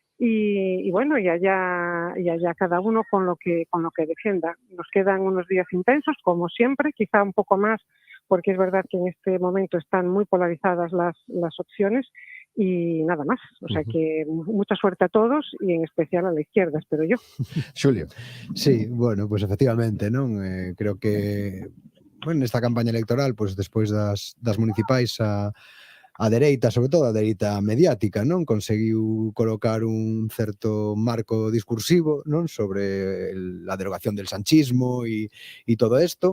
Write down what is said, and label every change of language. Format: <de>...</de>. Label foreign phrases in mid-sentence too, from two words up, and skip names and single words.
<es>Y allá cada uno con lo que defienda. Nos quedan unos días intensos, como siempre, quizá un poco más, porque es verdad que en este momento están muy polarizadas las opciones, y nada más. O sea que mucha suerte a todos y en especial a la izquierda, espero yo. Xulio.</es> <gl>Sí, pues efectivamente, non? Creo que nesta campaña electoral, despois das municipais a dereita, sobre todo a dereita mediática, non conseguiu colocar un certo marco discursivo, non, sobre a derogación</gl> <es>del sanchismo</es> <gl>e todo isto.</gl>